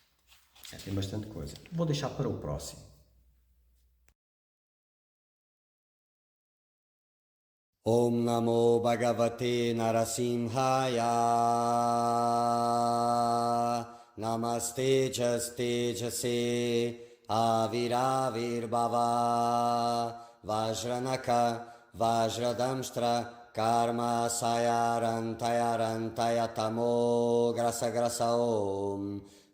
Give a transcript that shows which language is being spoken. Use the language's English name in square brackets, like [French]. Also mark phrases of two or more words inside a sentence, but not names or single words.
[Portuguese] Tem bastante coisa. Vou deixar para o próximo. [Sanskrit] Om Namo Bhagavate Narasimhaya. Namaste Tejase Aviravirbhava Vajranaka Vajradamstra Karma Sayarantaya Tamo Grasa Om